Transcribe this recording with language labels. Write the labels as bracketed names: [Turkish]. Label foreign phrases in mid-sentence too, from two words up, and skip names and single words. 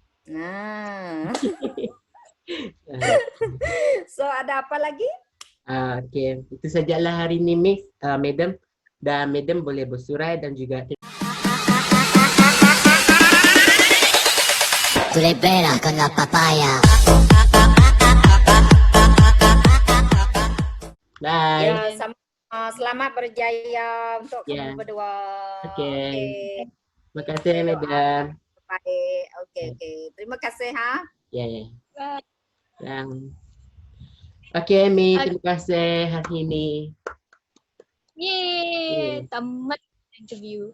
[Malay] So ada apa lagi? Okey, itu sajalah hari ini, Miss, Madam. Dan Madam boleh bersurai dan juga Tu le bella con la papaya. bye. Ya, selamat berjaya untuk kamu berdua. Okey. Terima kasih, Madam. Baik. Okey. Terima kasih Ya. Bye. Okey, Mi, terima kasih hari ini. Yeay, tamat interview.